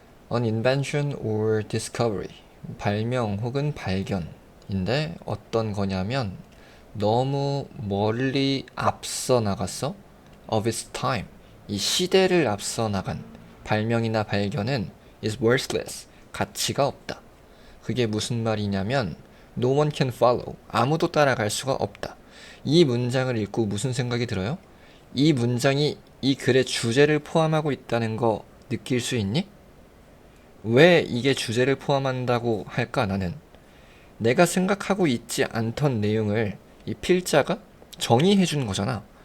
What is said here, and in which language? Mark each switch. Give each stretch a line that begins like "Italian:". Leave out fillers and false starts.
English: An invention or discovery.
Korean: 발명 혹은 발견인데 어떤 거냐면 너무 멀리 앞서 나갔어.
English: Of its time.
Korean: 이 시대를 앞서 나간 발명이나 발견은
English: is worthless.
Korean: 가치가 없다. 그게 무슨 말이냐면
English: no one can follow.
Korean: 아무도 따라갈 수가 없다. 이 문장을 읽고 무슨 생각이 들어요? 이 문장이 이 글의 주제를 포함하고 있다는 거 느낄 수 있니? 왜 이게 주제를 포함한다고 할까 나는? 내가 생각하고 있지 않던 내용을 이 필자가 정의해 준 거잖아.